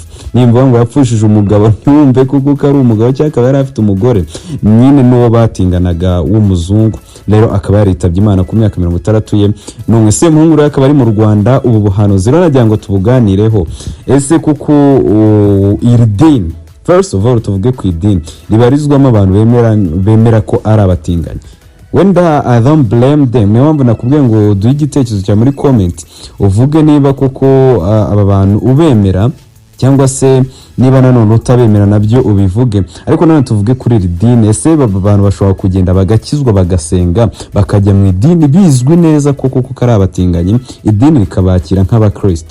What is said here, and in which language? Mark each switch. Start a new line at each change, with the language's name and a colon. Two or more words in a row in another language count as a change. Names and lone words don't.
Kinyarwanda: Nimba ngo yapfushije umugabo ntumve kuko ari umugabo cyangwa akaba yari afite umugore nyine n'uwo batinganaga w'umuzungu, rero akaba yaritabye Imana ku myaka 60 ye. None Semuhungu rero akaba ari mu Rwanda ubu buhanuzi rero nagira ngo tubuganireho. Ese kuko iri dini,
English: first of all
Kinyarwanda: tuvuge ku idini ribarizwamo abantu bemera ko ari abatinganyi, wenda
English: I don't blame them.
Kinyarwanda: Niyo mpamvu nakubwiye ngo duhe igitekerezo cya muri comment uvuge niba koko aba bantu ubemera cyangwa se niba nanone utabemera nabyo ubivuge. Ariko nanone tuvuge kuri iri dini, ese aba bantu bashobora kugenda bagakizwa bagasenga bakajya mu idini bizwi neza koko ko ari abatinganyi, idini rikabakira nk'abakristo?